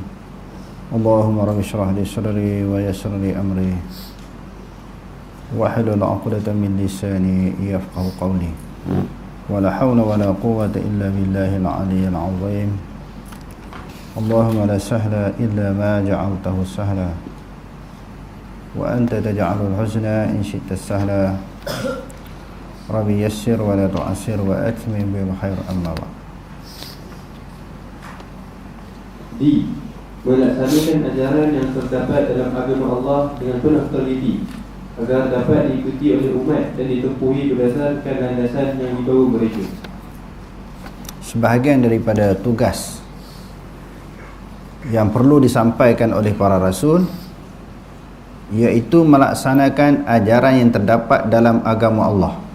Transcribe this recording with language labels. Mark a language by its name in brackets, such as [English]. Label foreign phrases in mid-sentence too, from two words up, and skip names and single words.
[Arabic] اللهم رب اشرح لي صدري ويسر لي أمري واحلل عقدة من لساني يفقهوا قولي. ولا حول ولا قوة إلا بالله العلي العظيم. اللهم لا سهل إلا ما جعلته سهلا وأنت تجعل الحزن إن شئت سهلا. رب يسر ولا تعسر وتمم بالخير. أما بعد. [Malay] Melaksanakan ajaran yang terdapat dalam agama Allah dengan penuh teliti agar dapat diikuti oleh umat dan ditempuhi berdasarkan landasan yang dibawa mereka. Sebahagian daripada tugas yang perlu disampaikan oleh para rasul, iaitu melaksanakan ajaran yang terdapat dalam agama Allah.